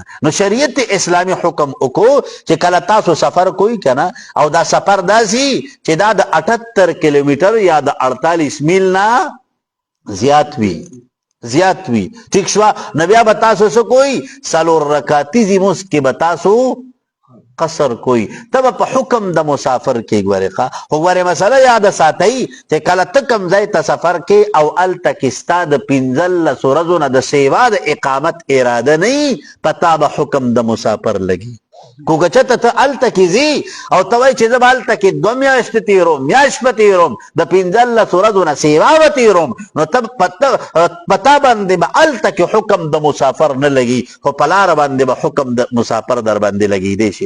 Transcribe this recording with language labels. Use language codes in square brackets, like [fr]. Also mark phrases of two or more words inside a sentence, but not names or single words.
[ps] نو شریعت اسلامي حکم وکړو چې کله تاسو سفر کوئ کنه او دا سفر داسي چې دا د 78 کیلومیټر یا د 48 میل نه زیات وي. ٹھیک شو؟ نو بیا به تاسو څه کوئ څلور رکعتي لمونځ کې به تاسو قصر کوئی. تب په حکم د مسافر کې ګورې خو ګورې مسله یاد ساتئ چې کله ته کوم ځای ته سفر کې او هلته کې ستا د 15 ورځو نه د سیوا د اقامت اراده نه پتا به حکم د مسافر لګي. کوکه چېرته ته هلته کې ځي او ته وایې چې زه به هلته کې 2 میاشتې تېروم، میاشت به تېروم، د 15 ورځو نه سیوا به تېروم، نو ته پتا باندې به هلته کې حکم د مسافر نه لګي، خو په لاره باندې به حکم د مسافر در باندې لګېدی شي.